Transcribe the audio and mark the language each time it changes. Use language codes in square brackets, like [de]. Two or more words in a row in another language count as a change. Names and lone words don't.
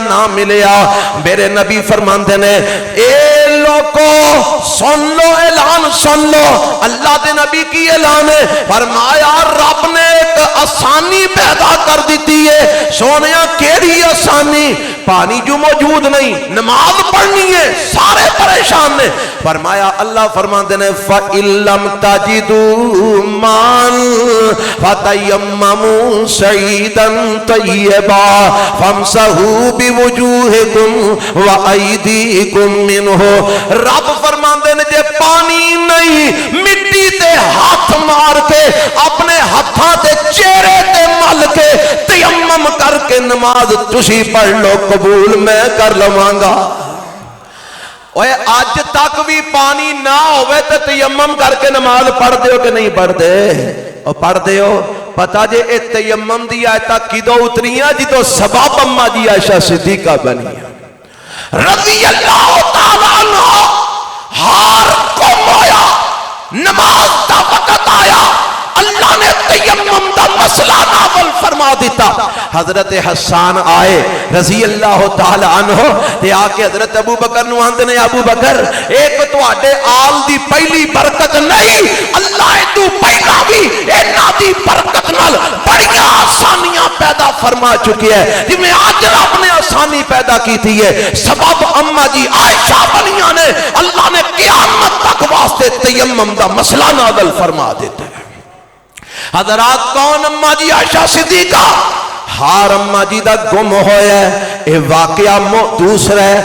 [pa] نہ ملیا میرے نبی فرماندے نے اے لوگو سن لو اعلان سن لو اللہ دے نبی کی اعلان ہے فرمایا رب نے ایک آسانی پیدا کر دیتی ہے سونیا کیڑی آسانی پانی جو موجود نہیں نماز پڑھنی ہے سارے پریشان نے فرمایا اللہ فرماندے نے [ar] فَإِن لَّمْ تَجِدُوا مَاءً فَتَيَمَّمُوا صَعِيدًا طَيِّبًا فَامْسَحُوا بِوُجُوهِكُمْ وَأَيْدِيكُمْ مِنْهُ رب [pa] فرماندے نے جے پانی نہیں مٹی تے ہاتھ مار کے اپنے ہاتھاں تے چہرے تے مل کے تیمم کر کے نماز تسی پڑھ لو قبول میں کر لواں گا اوے آج تک بھی پانی نہ ہوئے تے تیمم کر کے نماز پڑھ دیو کہ نہیں پڑھ دے اور پڑھ دیو پتہ جے اے تیمم دی آیتاں کدو اتریاں جدو سبب اما جی عائشہ صدیقہ بنی [ar] رضی اللہ تعالیٰ عنہ [pa] ہار کم آیا نماز دا وقت آیا اللہ نے تیمم دا مسئلہ نافل فرما دیتا۔ حضرت حسان آئے [ar] رضی اللہ تعالی عنہ [pa] تے آ کے حضرت ابو بکر نو آندے نے ابو بکر ایک تواڈے آل دی پہلی برکت نہیں، اللہ تو پہلا بھی انہاں دی برکت نال بڑیاں آسانیاں پیدا فرما چکی ہے، جی میں آج رب نے آسانی پیدا کی تھی ہے، سبب اما جی عائشہ بنیاں نے اللہ نے قیامت تک واسطے تیمم دا مسئلہ نازل فرما دیتا ہے۔ حضرات کون اما جی عائشہ صدیقہ؟ ہار اما جی دا گم ہویا ہے، اے واقعہ دوسرا ہے۔